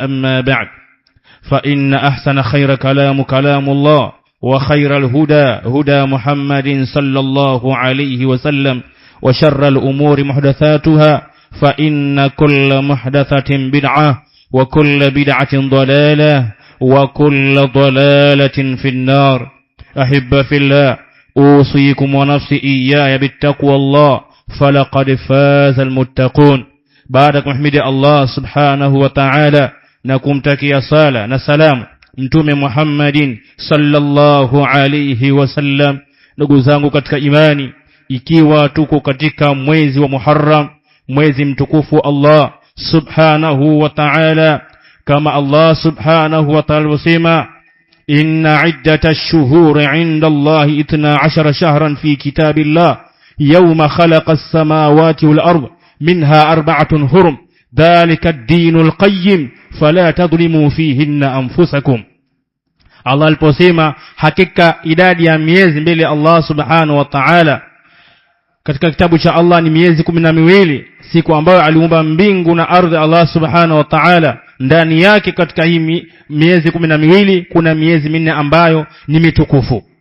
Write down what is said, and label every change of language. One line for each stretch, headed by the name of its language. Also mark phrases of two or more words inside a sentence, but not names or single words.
Arabic: أما بعد، فإن أحسن خير كلام الله، وخير الهدى هدى محمد صلى الله عليه وسلم، وشر الأمور محدثاتها، فإن كل محدثة بدعة وكل بدعة ضلالة وكل ضلالة في النار. أحب في الله، أوصيكم ونفسي إياي بالتقوى الله، فلقد فاز المتقون.
Swahili: Baada kumhimidi Allah
Arabic: سبحانه وتعالى
Swahili: na kumtakia sala na salam Mtume Muhammadin
Arabic: صلى الله عليه وسلم.
Swahili: Ndugu zangu katika imani, ikiwa tuko katika mwezi wa Muharram, mwezi mtukufu
Arabic: الله سبحانه وتعالى, kama الله سبحانه وتعالى wasema, إن عدة الشهور عند الله 12 شهرا في كتاب الله يوم خلق السماوات والأرض منها 4 حرم ذلك الدين القيم فلا تظلموا فيهن أنفسكم.
Swahili: Allah aliposema hakika idadi ya miezi mbele Allah
Arabic: سبحانه وتعالى
Swahili: katika kitabu cha Allah ni miezi 12, siku ambayo aliumba mbingu na ardhi Allah subhanahu wa ta'ala. Ndani yake katika hii miezi 12 kuna miezi 4 ambayo ni mitukufu.